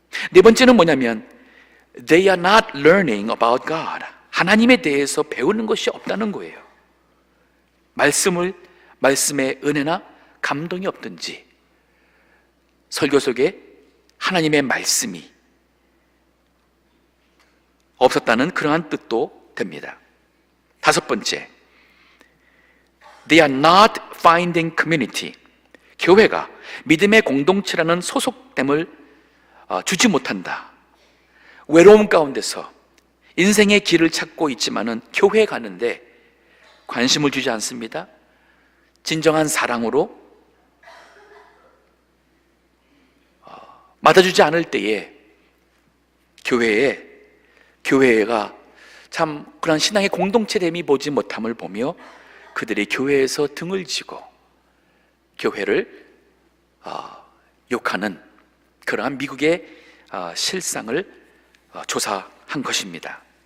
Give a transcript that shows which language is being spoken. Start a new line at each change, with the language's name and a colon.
Korean: 네 번째는 뭐냐면
English: they are not learning about God.
Korean: 하나님에 대해서 배우는 것이 없다는 거예요. 말씀의 은혜나 감동이 없든지 설교 속에 하나님의 말씀이 없었다는 그러한 뜻도 됩니다. 다섯 번째,
English: they are not finding community.
Korean: 교회가 믿음의 공동체라는 소속됨을 주지 못한다. 외로움 가운데서 인생의 길을 찾고 있지만은 교회에 가는데 관심을 주지 않습니다. 진정한 사랑으로 맞아주지 않을 때에 교회가 참 그런 신앙의 공동체됨이 보지 못함을 보며 그들이 교회에서 등을 지고 교회를 욕하는 그러한 미국의 실상을 조사한 것입니다.